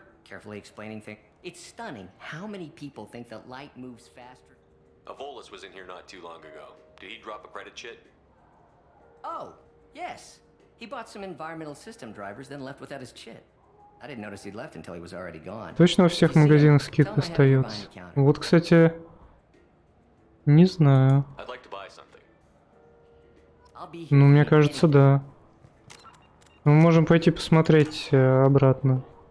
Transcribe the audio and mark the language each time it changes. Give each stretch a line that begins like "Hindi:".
English: serve, carefully explaining things. It's stunning how many people think that light moves faster. Avolis was in here not too long ago. Did he drop a credit chit? Oh, yes. He bought some environmental system drivers, then left without his chit. I didn't notice he'd left until he was already gone.
Russian: Точно во всех магазинах скидка остается. Вот, кстати, не знаю.
English: I'd like to buy something.
Russian: Ну, мне кажется, да. Мы можем пойти посмотреть обратно.